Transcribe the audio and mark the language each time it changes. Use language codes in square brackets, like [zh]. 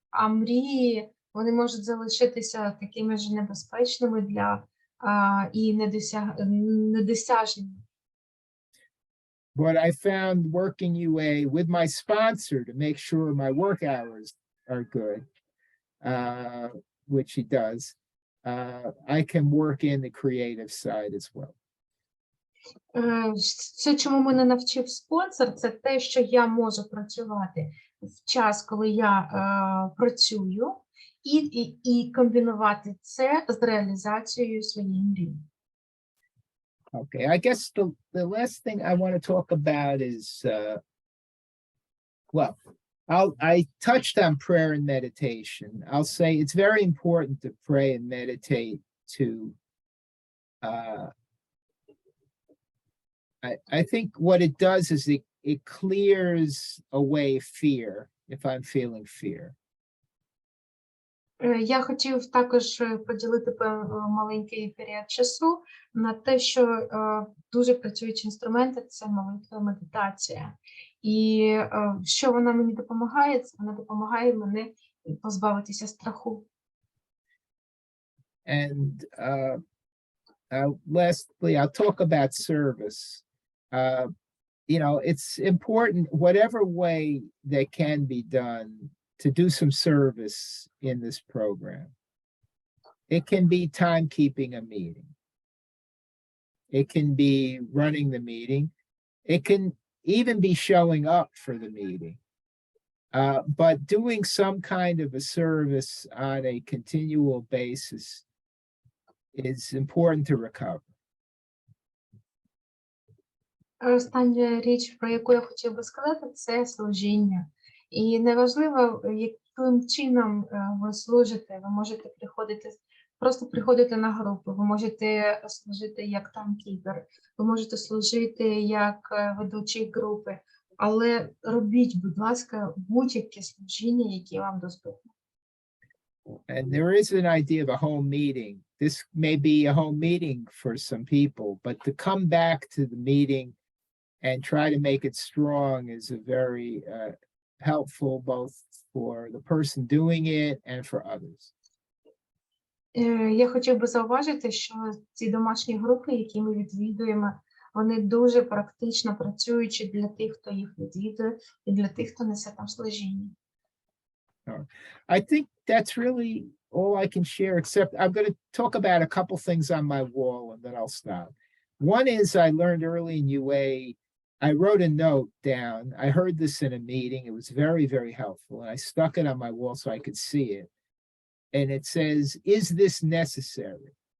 [uk] Мрії, вони можуть залишитися такими ж небезпечними і недосяжними. [en] But I found working UA with my sponsor to make sure my work hours are good, which he does. I can work in the creative side as well. [uk] Все, чому мене навчив спонсор, це те, що я можу працювати в час, коли я працюю, і комбінувати це з реалізацією своєї мрії. [en] Okay, I guess the last thing I want to talk about is, I touched on prayer and meditation. I'll say it's very important to pray and meditate to, I think what it does is it clears away fear if I'm feeling fear. [uk] Я хотів також поділити маленький період часу на те, що дуже працюючі інструменти – це молитва, медитація. І що вона мені допомагає? Вона допомагає мені позбавитися страху. [en] And lastly, I'll talk about service. It's important, whatever way that can be done, to do some service in this program. It can be timekeeping a meeting. It can be running the meeting. It can even be showing up for the meeting. But doing some kind of a service on a continual basis is important to recover. [uk] Остання річ, про яку я хотів би сказати, це служіння. І неважливо, яким чином ви служите, ви можете просто приходити на групу, ви можете служити як таймкіпер, ви можете служити як ведучий групи, але робіть, будь ласка, будь-яке служіння, яке вам доступне. [en] And there is an idea of a home meeting. This may be a home meeting for some people, but to come back to the meeting and try to make it strong is a very helpful both for the person doing it and for others. [uk] Я хотів би зауважити, що ці домашні групи, які ми відвідуємо, вони дуже практично працюючі для тих, хто їх відвідує, і для тих, хто несе там служіння. [en] I think that's really all I can share, except I'm going to talk about a couple things on my wall and then I'll stop. One is I learned early in UA I wrote a note down. I heard this in a meeting. It was very, very helpful. And I stuck it on my wall so I could see it. And it says, is this necessary?